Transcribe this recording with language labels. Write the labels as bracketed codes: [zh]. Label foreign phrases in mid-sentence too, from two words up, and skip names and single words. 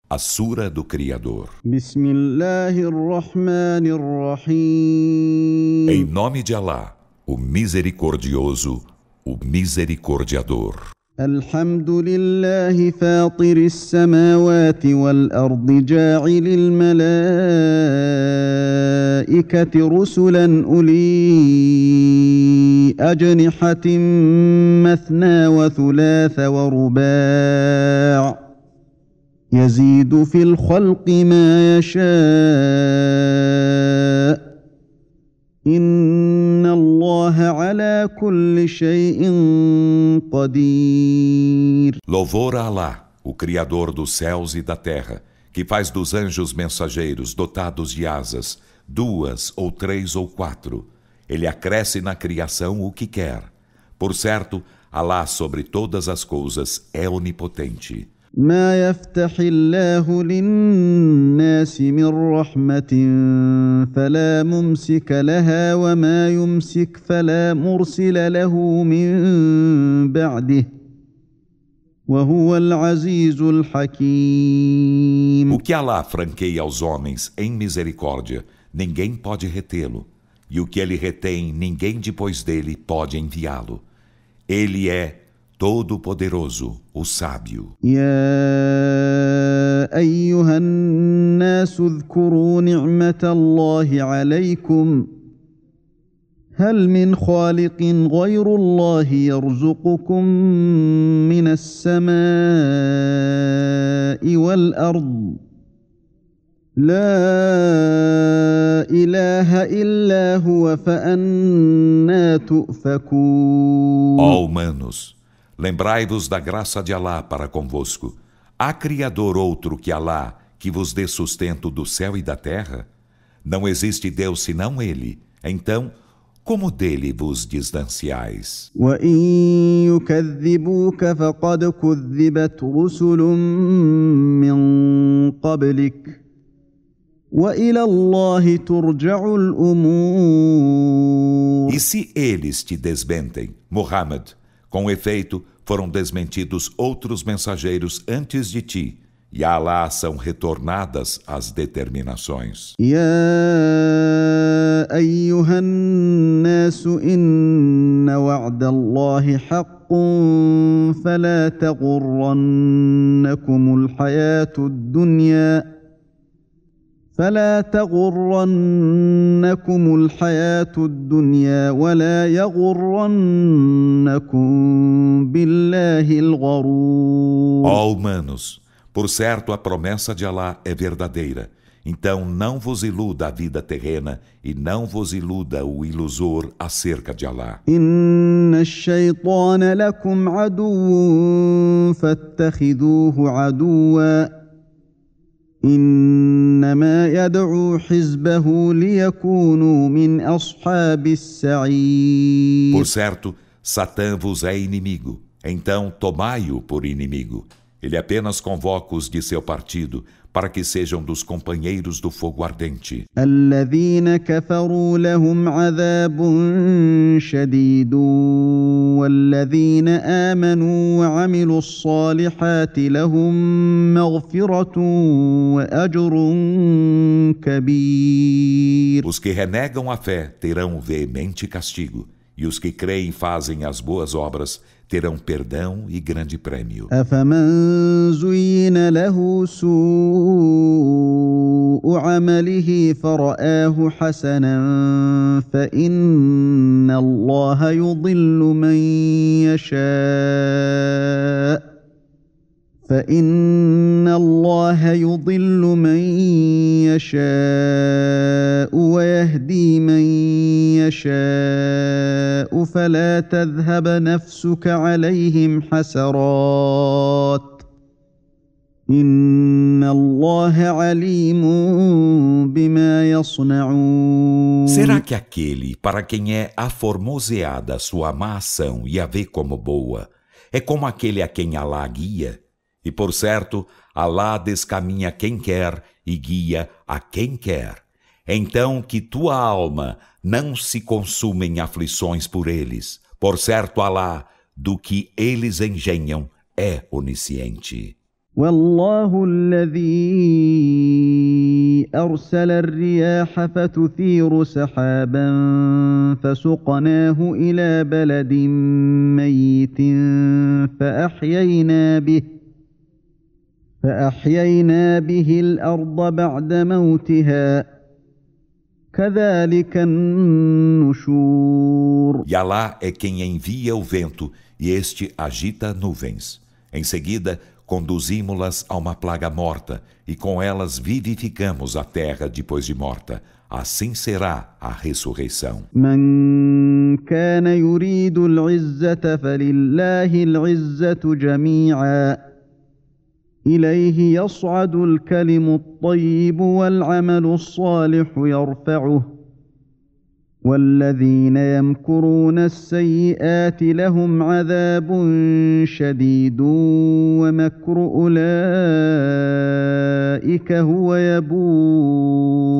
[pt] A Sura do Criador. [ar] بسم الله الرحمن [pt] Em [ar] الرحيم [pt] nome de Alá, o Misericordioso, o Misericordiador. [ar] الحمد لله فاطر السماوات والأرض جاعل الملائكة رسلا أولي أجنحة مثنى وثلاث ورباع يزيد في الخلق ما يشاء إن الله على كل شيء قدير. [pt] Louvor a Alá, o Criador dos céus e da terra, que faz dos anjos mensageiros dotados de asas, 2 ou 3 ou 4. Ele acresce na criação o que quer. Por certo, Alá sobre todas as coisas é onipotente. [ar] ما يفتح الله للناس من رحمة فلا ممسك لها وما يمسك فلا مرسل له من بعده وهو العزيز الحكيم. [pt] O que Alá franqueia aos homens em misericórdia, ninguém pode retê-lo. E o que ele retém, ninguém depois dele pode enviá-lo. Ele é Todo-Poderoso, o Sábio. [ar] يا أيها الناس اذكروا نعمة الله عليكم هل من خالق غير الله يرزقكم من السماء والأرض لا إله إلا هو فأنى تؤفكون. [pt] Ó humanos, lembrai-vos da graça de Alá para convosco. Há Criador outro que Alá, que vos dê sustento do céu e da terra? Não existe Deus senão Ele. Então, como dele vos distanciais? [ar] وإن يكذبوك فقد كذبت رسل من قبلك وإلى الله ترجع الأمور. [pt] E se eles te desmentem, Muhammad, com efeito, foram desmentidos outros mensageiros antes de ti, e a Alá são retornadas as determinações. [ar] يا أيها الناس إن وعد الله حق فلا تغرنكم الحياة الدنيا ولا يغرنكم بالله الغرور. [pt] Ó humanos, por certo a promessa de Alá é verdadeira. Então não vos iluda a vida terrena e não vos iluda o ilusor acerca de Alá. [ar] إن الشيطان لكم عدو فاتخذوه عدوا إنما يدعو حزبه ليكونوا من أصحاب السعير. [pt] Por certo, Satã vos é inimigo. Então tomai-o por inimigo. Ele apenas convoca os de seu partido para que sejam dos companheiros do fogo ardente. [ar] الذين كفروا لهم عذاب شديد والذين آمنوا وعملوا الصالحات لهم مغفرة وأجر كبير. [pt] Os que renegam a fé terão veemente castigo, e os que creem e fazem as boas obras terão perdão e grande prêmio. [ar] أفمن زين له سوء عمله فرآه حسنا فإن الله يضل من يشاء ويهدي من يشاء فلا تذهب نفسك عليهم حسرات إن الله عليم بما يصنعون. [pt] Será que aquele para quem é aformoseada a sua má ação e a vê como boa, é como aquele a quem Alá guia? E por certo, Alá descaminha quem quer e guia a quem quer. Então que tua alma não se consuma em aflições por eles. Por certo, Alá, do que eles engenham, é onisciente. [ar] والله الذي أرسل الرياح فتثير سحابا فسقناه إلى بلد ميت فأحيينا به الأرض بعد موتها كذلك النشور. [pt] E Alá é quem envia o vento, e este agita nuvens. Em seguida, conduzimos-las a uma plaga morta, e com elas vivificamos a terra depois de morta. Assim será a ressurreição. [ar] من كان يريد العزة فلله العزة جميعا إليه يصعد الكلم الطيب والعمل الصالح يرفعه والذين يمكرون السيئات لهم عذاب شديد ومكر أولئك هو يبور.